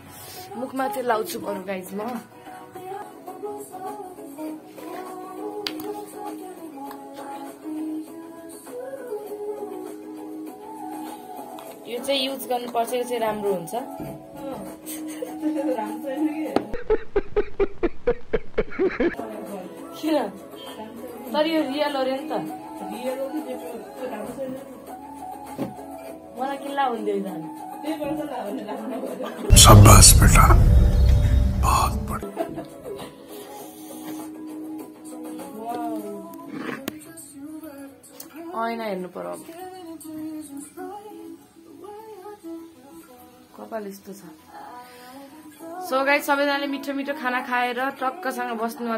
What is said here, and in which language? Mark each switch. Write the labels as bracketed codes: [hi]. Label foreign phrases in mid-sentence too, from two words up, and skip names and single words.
[ne] मुखमा चाहिँ लाउँछु बरु गाइज म। यो चाहिँ युज गर्नुपर्छ, यो चाहिँ राम्रो हुन्छ। किन? तर यो रियल हो रे नि त। मलाई किल्ला हुँदैन जानु। [hi] शाबाश बेटा, बहुत बढ़िया। [ne] ऐना हेर्नु पर्यो अब। कपाल यस्तो छ। [en] so guys [ne] सबैजनाले मिठो मिठो खाना खाएर टक्कसँग बस्नु होला।